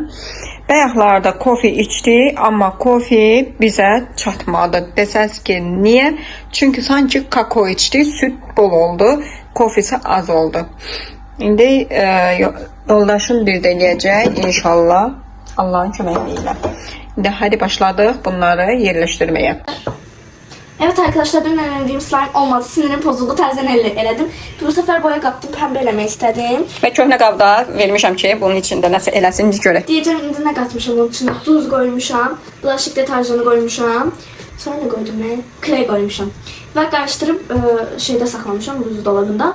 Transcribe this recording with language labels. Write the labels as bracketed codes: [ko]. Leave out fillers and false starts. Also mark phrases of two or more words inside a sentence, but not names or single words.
[az] Bayaqlarda kofe içdik, amma kofe bizə çatmadı. Desəz ki, niyə? Çünki sanki kakao içdik, süt bol oldu, kofe isə az oldu. İndi yoldaşım bir də eləyəcək inşallah, Allahın köməkliyi ilə. İndi hadi başladıq bunları yerləşdirməyə. [tr] Evet arkadaşlar, dün elediğim slime olmadı. Sinirim bozuldu. [az] Təzədən elədim. Bu sefer boya qatdım. Pəmbə eləmək istədim. Və köhnə qabda vermişəm ki, bunun içində nəsə eləsin, görək. Deyəcəm, indi nə qatmışam bunun içində? Duz qoymuşam. Bulaşıq deterjanı qoymuşam. Sonra nə qoydum mən? Kley qoymuşam. Və qarışdırıb şeydə saxlamışam, buz dolabında.